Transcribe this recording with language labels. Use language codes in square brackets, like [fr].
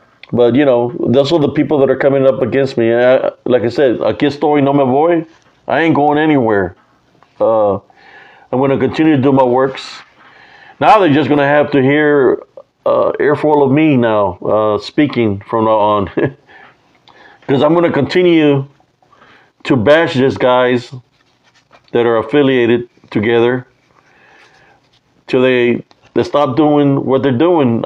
[en] But, you know, those are the people that are coming up against me. Like I said, [es] aquí estoy, no me voy. [en] I ain't going anywhere. I'm going to continue to do my works. Now they're just going to have to hear earful of me now speaking from now on. Because I'm going to continue to bash these guys that are affiliated together till they stop doing what they're doing.